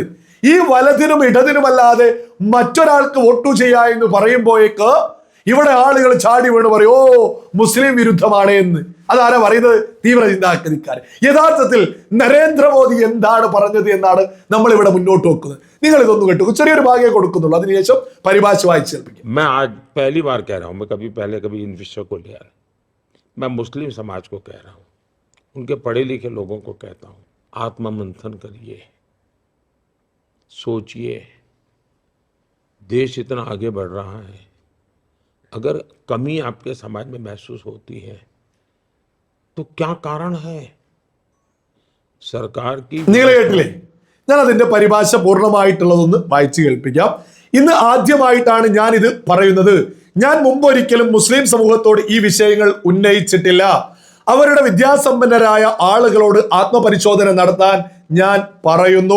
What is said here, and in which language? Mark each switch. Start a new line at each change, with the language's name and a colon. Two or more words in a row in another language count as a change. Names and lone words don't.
Malayalam: ഈ വലതിനും ഇടതിനുമല്ലാതെ മറ്റൊരാൾക്ക് വോട്ടു ചെയ്യാ എന്ന് പറയുമ്പോഴേക്ക് ഇവിടെ ആളുകൾ ചാടി വീണ് പറയും, ഓ മുസ്ലിം വിരുദ്ധമാണ് എന്ന്. അതാരാ പറയുന്നത്? തീവ്ര ചിന്താഗതിക്കാർ. യഥാർത്ഥത്തിൽ നരേന്ദ്രമോദി എന്താണ് പറഞ്ഞത് എന്നാണ് നമ്മൾ ഇവിടെ മുന്നോട്ട് വെക്കുന്നത്. നിങ്ങൾ ഇതൊന്ന് കേട്ടു, ചെറിയൊരു ഭാഗ്യം കൊടുക്കുന്നുള്ളൂ, അതിനുശേഷം പരിഭാഷ വായിച്ചു കേൾപ്പിക്കും.
Hindi: मैं आज पहली बार कह रहा हूँ, मैं कभी पहले कभी इन विषयों को लिया, मैं मुस्लिम समाज को कह रहा हूँ, उनके पढ़े लिखे लोगों को कहता हूँ, आत्ममंथन करिए, सोचिए, देश इतना आगे बढ़ रहा है, अगर कमी आपके समाज में महसूस होती है तो क्या कारण है? सरकार की
Malayalam: നിങ്ങൾ കേട്ടില്ലേ? ഞാൻ അതിന്റെ പരിഭാഷ പൂർണ്ണമായിട്ടുള്ളതൊന്ന് വായിച്ചു കേൾപ്പിക്കാം. ഇന്ന് ആദ്യമായിട്ടാണ് ഞാൻ ഇത് പറയുന്നത്. ഞാൻ മുമ്പൊരിക്കലും മുസ്ലിം സമൂഹത്തോട് ഈ വിഷയങ്ങൾ ഉന്നയിച്ചിട്ടില്ല. അവരുടെ വിദ്യാസമ്പന്നരായ ആളുകളോട് ആത്മപരിശോധന നടത്താൻ ഞാൻ പറയുന്നു.